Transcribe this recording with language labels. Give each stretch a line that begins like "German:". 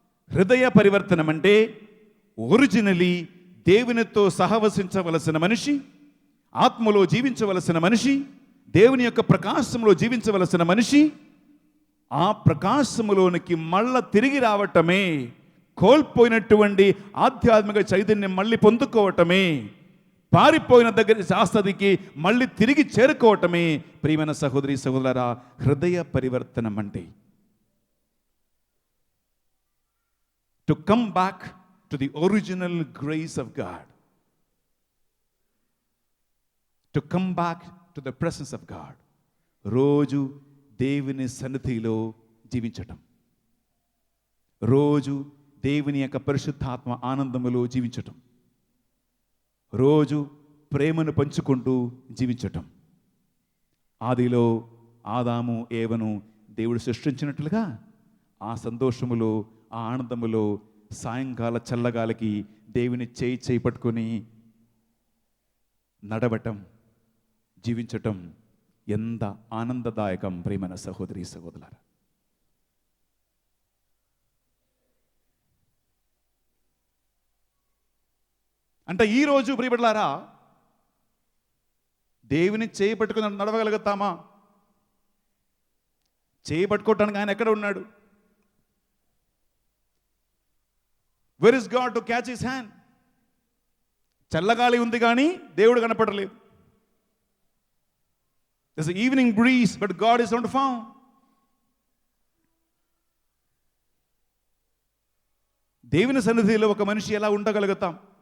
Telugu: హృదయ పరివర్తనం అంటే ఒరిజినలీ దేవునితో సహవసించవలసిన మనిషి, ఆత్మలో జీవించవలసిన మనిషి, దేవుని యొక్క ప్రకాశంలో జీవించవలసిన మనిషి, ఆ ప్రకాశములోనికి మళ్ళా తిరిగి రావటమే, కోల్పోయినటువంటి ఆధ్యాత్మిక చైతన్యం మళ్ళీ పొందుకోవటమే, పారిపోయిన దగ్గర శాస్త్రదికి మళ్ళీ తిరిగి చేరుకోవటమే ప్రియమైన సహోదరి సహోదరులారా హృదయ పరివర్తనం అంటే.
English: To come back to the original grace of God, to come back to the presence of God.
Telugu: రోజు దేవుని సన్నిధిలో జీవించటం, రోజు దేవుని యొక్క పరిశుద్ధాత్మ ఆనందములో జీవించటం, రోజు ప్రేమను పంచుకుంటూ జీవించటం. ఆదిలో ఆదాము ఏవను దేవుడు సృష్టించినట్లుగా ఆ సంతోషములో ఆ ఆనందములో సాయంకాల చల్లగాలికి దేవుని చేయి పట్టుకొని నడవటం, జీవించటం ఎంత ఆనందదాయకం ప్రియమైన సహోదరి సహోదరులారా. అంటే ఈరోజు ప్రియబిడ్డలారా దేవుని చేయి పట్టుకుని నడవగలుగుతామా? చేయి పట్టుకోవటానికి ఆయన ఎక్కడ ఉన్నాడు?
English: Where is God to catch his hand?
Telugu: చల్లగాలి ఉంది కానీ దేవుడు కనపడలేదు.
English: There's an evening breeze, but God is not found.
Telugu: దేవుని సన్నిధిలో ఒక మనిషి ఎలా ఉండగలుగుతాం?